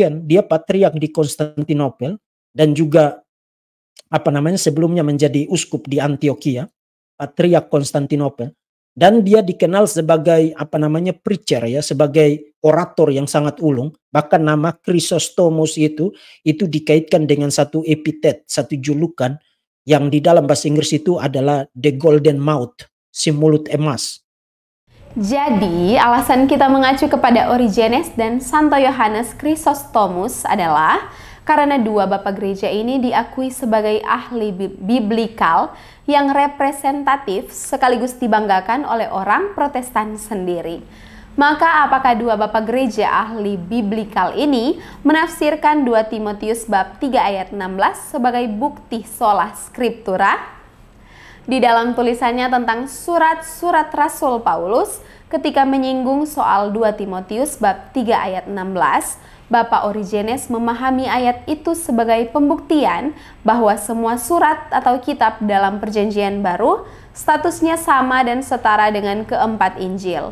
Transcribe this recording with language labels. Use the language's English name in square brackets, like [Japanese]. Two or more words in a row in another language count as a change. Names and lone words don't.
[Indonesian] Dia patriark di Konstantinopel. dan juga sebelumnya menjadi uskup di Antioquia, Patriark Konstantinopel, dan dia dikenal sebagai preacher ya, sebagai orator yang sangat ulung. Bahkan nama Chrysostomus itu dikaitkan dengan satu epitet, satu julukan yang di dalam bahasa Inggris itu adalah [English] the golden mouth, [Indonesian] si mulut emas. Jadi, alasan kita mengacu kepada Origenes dan Santo Yohanes Chrysostomus adalah karena dua bapak gereja ini diakui sebagai ahli biblikal yang representatif sekaligus dibanggakan oleh orang Protestan sendiri. Maka apakah dua bapak gereja ahli biblikal ini menafsirkan 2 Timotius bab 3 ayat 16 sebagai bukti [Latin] sola scriptura? [Indonesian] Di dalam tulisannya tentang surat-surat Rasul Paulus ketika menyinggung soal 2 Timotius bab 3 ayat 16, Bapak Origenes memahami ayat itu sebagai pembuktian bahwa semua surat atau kitab dalam Perjanjian Baru statusnya sama dan setara dengan keempat Injil.